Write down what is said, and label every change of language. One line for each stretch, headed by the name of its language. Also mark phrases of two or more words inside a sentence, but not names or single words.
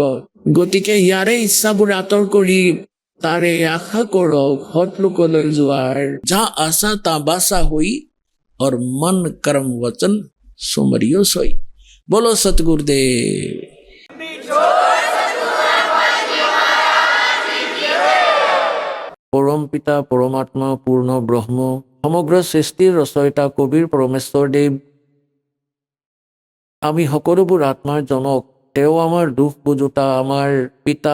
Assamese: গতিকে ইয়াৰে ইচ্ছাবোৰ আঁতৰ কৰি তাৰে আশা কৰক সৎলোকলৈ যোৱাৰ।
Hindi: जहाँ आशा ता बासा हुई और मन कर्म वचन सुमरियो सोई। बोलो सतगुरुदेव।
Assamese: পৰম পিতা পৰমাত্মা পূৰ্ণ ব্ৰহ্ম সমগ্ৰ সৃষ্টিৰ ৰচয়িতা কবিৰ পৰমেশ্বৰ দেৱ, আমি সকলোবোৰ আত্মাৰ জনক, তেওঁ আমাৰ দুখ বুজোতা, আমাৰ পিতা।